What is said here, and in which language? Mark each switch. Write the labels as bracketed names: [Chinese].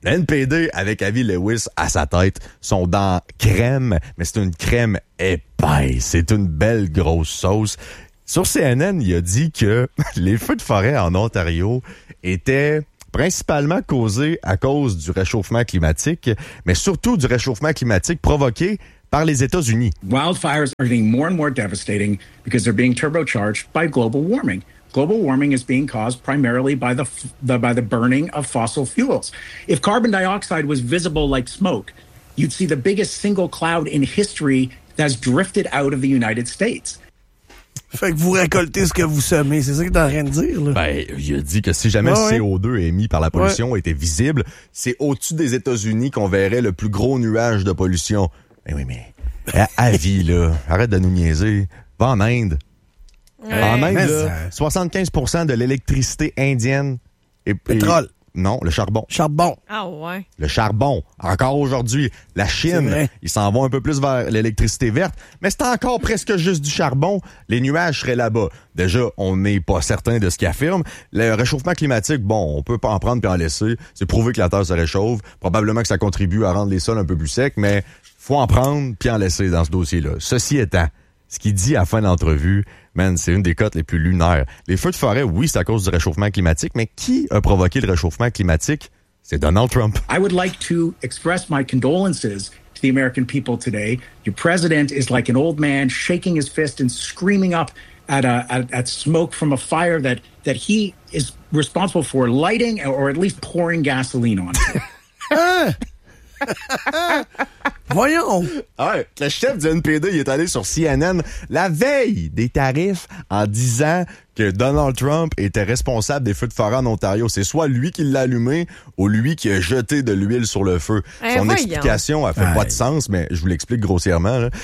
[French] Le NPD, avec Avi Lewis à sa tête, sont dans crème, mais c'est une crème épaisse. Ben, c'est une belle grosse sauce. Sur CNN, il a dit que les feux de forêt en Ontario étaient principalement causés à cause du réchauffement climatique, mais surtout du réchauffement climatique provoqué par les États-Unis. [English] Wildfires are getting more and more devastating because they're being turbocharged by global warming. Global warming is being caused primarily by the burning of fossil fuels. If carbon dioxide was visible like smoke, you'd see the biggest single cloud in history that's drifted out of the United States. [French] Fait que vous récoltez ce que vous semez, c'est ça que t'as rien de dire, là. Ben, il a dit que si jamais CO2 émis par la pollution était visible, c'est au-dessus des États-Unis qu'on verrait le plus gros nuage de pollution. Ben oui, mais à vie, là, arrête de nous niaiser. Va en Inde. Ouais. En Inde, là, 75% de l'électricité indienne est pétrole. Non, le charbon. Charbon. Ah ouais. Le charbon. Encore aujourd'hui, la Chine, ils s'en vont un peu plus vers l'électricité verte, mais c'est encore presque juste du charbon. Les nuages seraient là-bas. Déjà, on n'est pas certain de ce qu'ils affirment. Le réchauffement climatique, bon, on peut pas en prendre puis en laisser. C'est prouvé que la Terre se réchauffe. Probablement que ça contribue à rendre les sols un peu plus secs, mais faut en prendre puis en laisser dans ce dossier-là. Ceci étant, ce qu'il dit à la fin de l'entrevue, man, c'est une des côtes les plus lunaires. Les feux de forêt, oui, c'est à cause du réchauffement climatique, mais qui a provoqué le réchauffement climatique? C'est Donald Trump. [English] I would like to express my condolences to the American people today. Your president is like an old man shaking his fist and screaming up at smoke from a fire that he is responsible for lighting or at least pouring gasoline on. [French] Voyons! Ouais, le chef du NPD il est allé sur CNN la veille des tarifs en disant que Donald Trump était responsable des feux de forêt en Ontario. C'est soit lui qui l'a allumé ou lui qui a jeté de l'huile sur le feu. Explication a fait pas de sens, mais je vous l'explique grossièrement. Là.